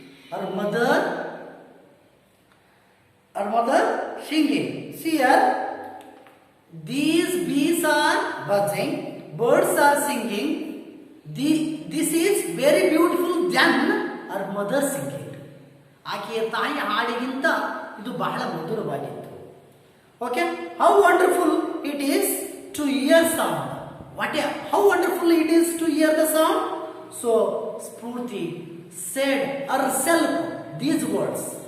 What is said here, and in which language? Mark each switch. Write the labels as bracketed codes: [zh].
[en] Her mother singing. See here. These bees are buzzing. Birds are singing. This is very beautiful than her mother singing. [kn] ಆಕೆಯ ತಾಯಿ ಹಾಡಿಗಿಂತ ಇದು ಬಹಳ ಮಧುರವಾಗಿತ್ತು. [en] Okay? How wonderful it is to hear sound. How wonderful it is to hear the sound. So Spurti said herself these words.